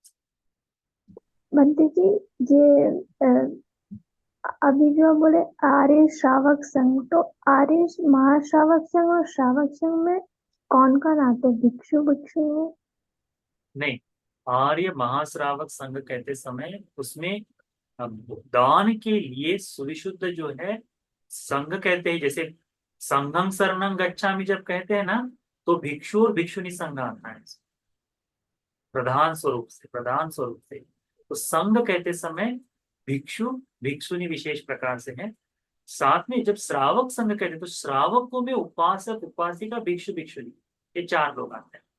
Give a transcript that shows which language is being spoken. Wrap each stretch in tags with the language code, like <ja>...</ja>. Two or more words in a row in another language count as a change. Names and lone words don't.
<hi>बंटी जी, ये अभी जो आप बोले आर्य श्रावक संघ, तो आर्य महाश्रावक संघ और श्रावक संघ में कौन कौन आते हैं? भिक्षु भिक्षु में? नहीं, आर्य महाश्रावक संघ कहते समय उसमें दान के लिए सुविशुद्ध जो है संघ कहते हैं। जैसे</hi> <pi>संघं शरणं गच्छामि</pi> <hi>जब कहते हैं ना, तो भिक्षु और भिक्षुनी संघ आता है प्रधान स्वरूप से। तो संघ कहते समय भिक्षु भिक्षुनी विशेष प्रकार से है। साथ में जब श्रावक संघ कहते हैं तो श्रावकों में उपासक उपासिका भिक्षु भिक्षुनी, ये चार लोग आते हैं।</hi>